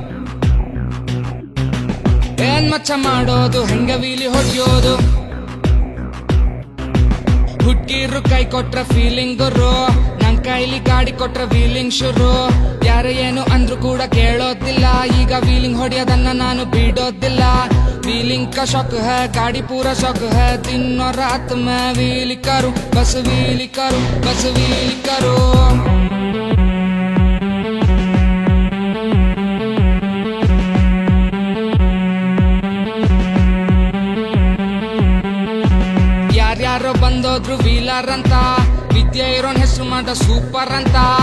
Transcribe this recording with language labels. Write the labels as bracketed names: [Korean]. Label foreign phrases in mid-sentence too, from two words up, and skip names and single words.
[Kannada] ಏನ್ ಮಚ್ಚ ಮಾಡೋದು, ಹೆಂಗ ವೀಲಿ ಹೊಡ್ಯೋದು? ಹುಡ್ಗಿರು ಕೈ ಕೊಟ್ರ ಫೀಲಿಂಗ್ ಗುರು, ನನ್ ಕೈಲಿ ಗಾಡಿ ಕೊಟ್ರ ವೀಲಿಂಗ್ ಶುರು. ಯಾರು ಏನು ಅಂದ್ರು ಕೂಡ ಕೇಳೋದಿಲ್ಲ, ಈಗ ವೀಲಿಂಗ್ ಹೊಡಿಯೋದನ್ನ ನಾನು ಬಿಡೋದಿಲ್ಲ. [Hindi] ವೀಲಿಂಗ್ का शौक है, गाड़ी पूरा शौक है, दिन और रात मैं व्हील करूं, बस व्हील करूं, बस व्हील करूं. [Kannada] ಯಾರ್ಯಾರೋ ಬಂದೋದ್ರು ವೀಲರ್ ಅಂತ, ವಿದ್ಯೆ ಇರೋನ್ ಹೆಸರು ಮಾಡ ಸೂಪರ್ ಅಂತ.